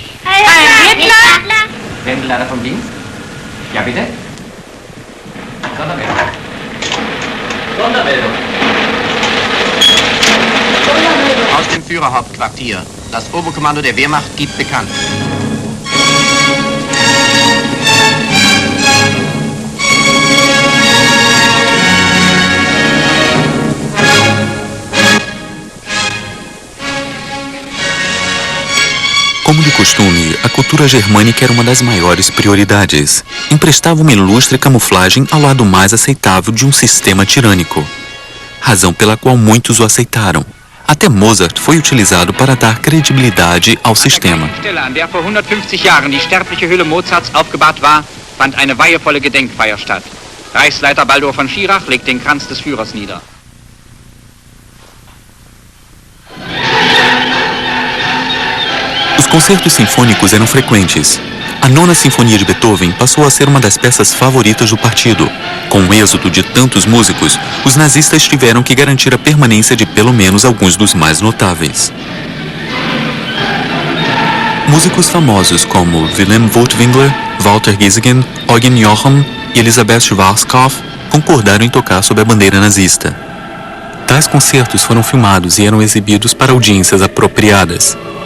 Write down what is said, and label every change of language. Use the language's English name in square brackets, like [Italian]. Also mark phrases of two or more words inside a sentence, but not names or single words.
[German] Ein Hitler? Wendelleiter vom Dienst? Ja, bitte? Sondermeldung. Sondermeldung. Aus dem Führerhauptquartier. Das Oberkommando der Wehrmacht gibt bekannt. [Portuguese] Como de costume, a cultura germânica era uma das maiores prioridades. Emprestava uma ilustre camuflagem ao lado mais aceitável de um sistema tirânico. Razão pela qual muitos o aceitaram. Até Mozart foi utilizado para dar credibilidade ao sistema. [German] Stelle, an der vor 150 Jahren die sterbliche Hülle Mozarts aufgebahrt war, fand eine weihevolle Gedenkfeier statt. Reichsleiter Baldur von Schirach legt den Kranz des Führers nieder. [Portuguese] Os concertos sinfônicos eram frequentes. A Nona Sinfonia de Beethoven passou a ser uma das peças favoritas do partido. Com o êxodo de tantos músicos, os nazistas tiveram que garantir a permanência de pelo menos alguns dos mais notáveis. Músicos famosos como Wilhelm Furtwängler, Walter Giesigen, Eugen Jochum e Elisabeth Schwarzkopf concordaram em tocar sob a bandeira nazista. Tais concertos foram filmados e eram exibidos para audiências apropriadas.